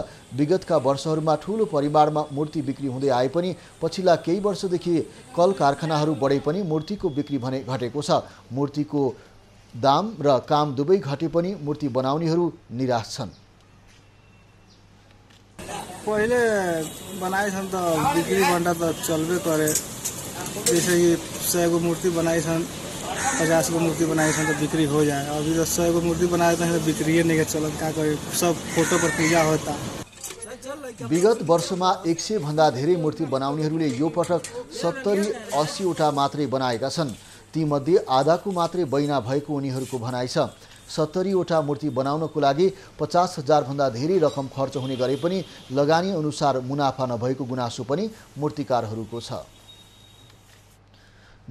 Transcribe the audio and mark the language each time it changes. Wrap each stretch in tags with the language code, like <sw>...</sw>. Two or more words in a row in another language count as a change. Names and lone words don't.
<ne>विगतका वर्षहरूमा ठूलो परिमाणमा मूर्ति बिक्री हुँदै आए पनि पछिल्ला केही वर्षदेखि कल कारखानाहरू बढे पनि मूर्तिको बिक्री भने घटेको छ। मूर्तिको दाम र काम दुवै घटे पनि मूर्ति बनाउनेहरू निराश छन्।</ne> <bho>पहिले बनाए छन् त बिक्री भन्दा त चलबे करे। जैसे कि 100 गो मूर्ति बनाए छन्, 50 गो मूर्ति बनाए छन् तो बिक्री हो जाए। अभी तो 100 गो मूर्ति बनाए तो बिक्री नहीं चलत, का करे, सब फोटो पर पूजा होता।</bho> <ne>विगत वर्षमा 100 भन्दा धेरै मूर्ति बनाउनेहरूले यो पटक 70-80 वटा मात्रै बनाएका छन्। तीमध्ये आधाको मात्रै बैना भएको उनीहरूको भनाइ छ। 70 वटा मूर्ति बनाउनको लागि 50,000 भन्दा धेरै रकम खर्च हुने गरे पनि लगानी अनुसार मुनाफा नभएको गुनासो पनि मूर्तिकारहरूको छ।</ne>